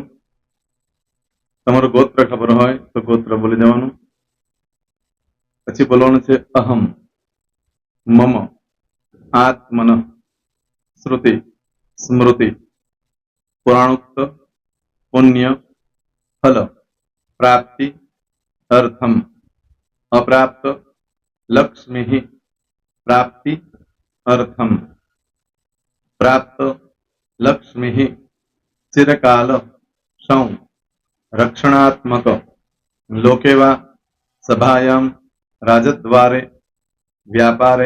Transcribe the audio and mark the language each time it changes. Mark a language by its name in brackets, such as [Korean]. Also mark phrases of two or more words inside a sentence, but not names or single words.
[Gujarati] તમારું ગોત્ર ખબર હોય તો ગોત્ર બોલી દેવાનું. પછી બોલવાનું છે [Sanskrit] अहम, मम, आत्मन, श्रुति, स्मृति, पुराणोक्त, पुण्य, फल, प्राप्ति, अर्थम अप्राप्त लक्ष्मी प्राप्ति अर्थम प्राप्त लक्ष्मी चिरकाल सौ रक्षणात्मक लोके वा सभायां राजद्वारे व्यापारे